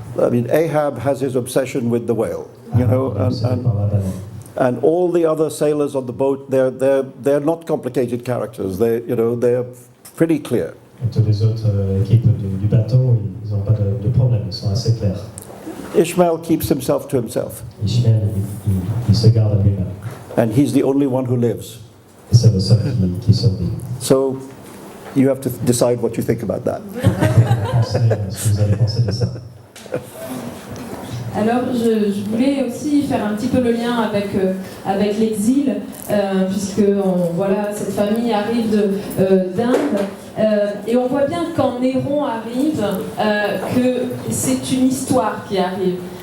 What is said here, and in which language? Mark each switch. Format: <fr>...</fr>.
<en>I mean, Ahab has his obsession with the whale, you know,</en> <fr>Obsédé par la baleine.</fr> <en>and all the other sailors on the boat, they're not complicated characters. They're pretty clear.</en> <fr>Et toutes les autres équipes du bateau, ils n'ont pas de problème, ils sont assez clairs.</fr> <en>Ishmael keeps himself to himself,</en> <fr>Ishmael, il se garde à lui-même.</fr> <en>and he's the only one who lives.</en> <fr>Et c'est le seul qui survit.</fr> <en>So you have to decide what you think about that.</en> <fr>Pensez ce que vous allez penser de ça. Alors, je voulais aussi faire un petit peu le lien avec l'exil, puisque voilà, cette famille arrive d'Inde, et on voit bien quand Néron arrive, que c'est une histoire qui arrive.</fr>